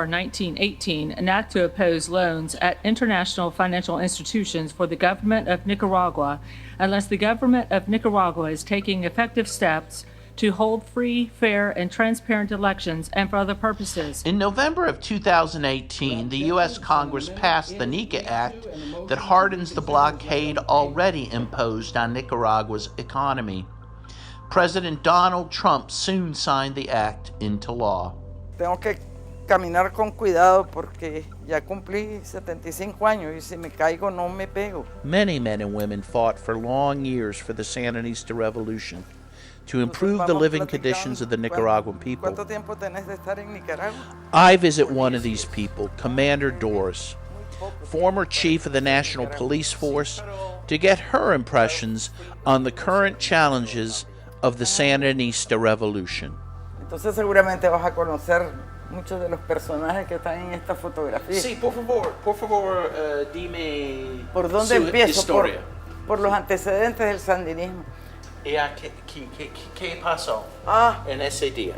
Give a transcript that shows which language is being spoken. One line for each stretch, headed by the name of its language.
English: 1918, an act to oppose loans at international financial institutions for the government of Nicaragua unless the government of Nicaragua is taking effective steps to hold free, fair, and transparent elections and for other purposes. In November of 2018, the U.S. Congress passed the NICA Act that hardens the blockade already imposed on Nicaragua's economy. President Donald Trump soon signed the act into law.
Spanish: Tengo que caminar con cuidado porque ya cumplí 75 años y si me caigo no me pego.
English: Many men and women fought for long years for the Sandinista revolution to improve the living conditions of the Nicaraguan people.
Spanish: ¿Cuánto tiempo tenés de estar en Nicaragua?
English: I visit one of these people, Commander Doris, former chief of the National Police Force, to get her impressions on the current challenges of the Sandinista revolution.
Spanish: Entonces seguramente vas a conocer muchos de los personajes que están en esta fotografía. Sí, por favor, dime ¿Por dónde su empiezo? historia. Por los antecedentes del sandinismo. ¿Qué pasó en ese día?